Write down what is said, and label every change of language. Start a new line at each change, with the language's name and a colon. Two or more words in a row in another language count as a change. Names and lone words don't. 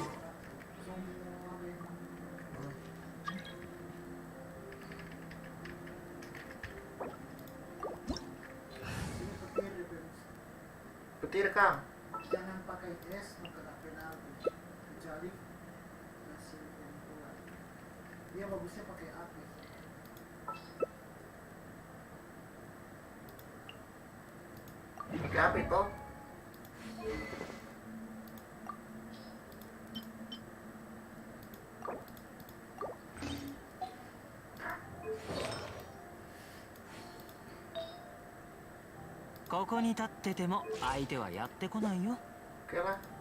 Indonesian: Petir Kang. Jangan pakai es, mau kena penalti. Kecuali hasil penentuan. Dia bagusnya pakai api. Pakai api toh.
Japanese: ここに立ってても相手はやってこないよ。
Indonesian: Oke lah.